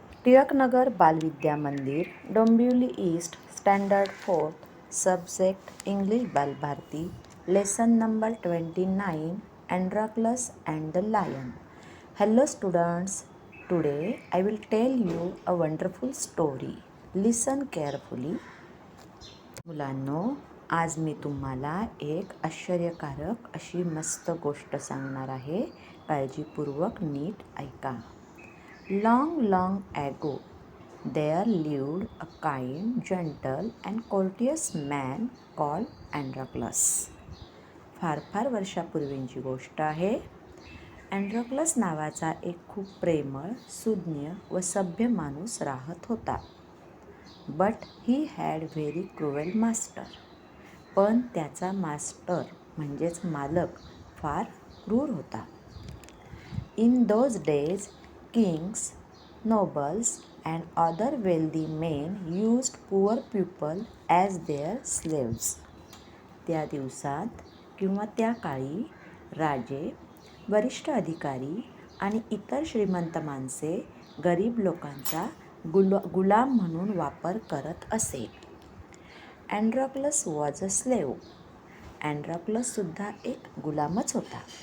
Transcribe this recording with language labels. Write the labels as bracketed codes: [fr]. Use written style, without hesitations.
[en] Tilaknagar Balvidya Mandir, Dombivli east, standard 4th, subject English Balbharati, lesson number 29, Androclus and the Lion. Hello students, today I will tell you a wonderful story. Listen carefully. [mr] मुलांनो, आज मी तुम्हाला एक आश्चर्यकारक अशी मस्त गोष्ट सांगणार आहे. काळजीपूर्वक नीट ऐका. [en] Long, long ago, there lived a kind, gentle and courteous man called Androclus. [mr] फार फार वर्षापूर्वींची गोष्ट आहे. अँड्रोक्लस नावाचा एक खूप प्रेमळ, सुज्ञ व सभ्य माणूस राहत होता. [en] But he had very cruel master. [mr] पण त्याचा मास्टर म्हणजेच मालक फार क्रूर होता. [en] In those days, kings, nobles and other wealthy men used poor people as their slaves. [mr] त्या दिवसात किंवा त्या काळी राजे, वरिष्ठ अधिकारी आणि इतर श्रीमंत माणसे गरीब लोकांचा गुलाम म्हणून वापर करत असे. [en] Androcles was a slave. [mr] अँड्रोक्लस सुद्धा एक गुलामच होता.